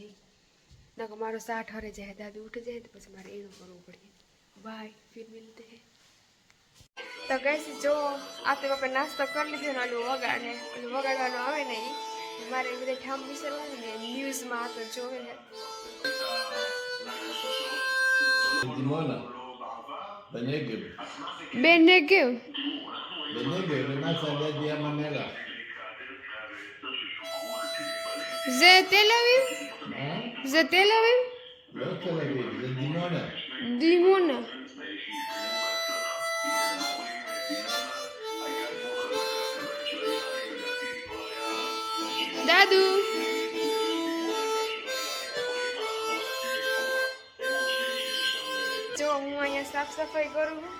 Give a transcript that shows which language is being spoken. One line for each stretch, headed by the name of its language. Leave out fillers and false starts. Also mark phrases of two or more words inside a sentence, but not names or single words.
Gujarati: ના કે મારો સા ઠરે જાય, દાદુ ઉઠી જાય તો પછી મારે એનું કરવું પડે. બાય,
Hindi: फिर मिलते है.
Gujarati: તો ગઈ જો આ તો આપણે નાસ્તો કરી લીધો ને. આનું વગાડે એટલે વગાડવાનું આવે ને એ મારે બધા ઠામ વિસરવાનું ને ન્યૂઝમાં આ તો જોવે ને.
Hebrew: בנגב. בנגב. בנגב, למה סעדיה ממלה. זה תל אביב? מה? זה תל אביב? לא תל אביב, זה דימונה. דימונה.
Gujarati: દાદુ જો હું અહીંયા સાફ સફાઈ કરું છું.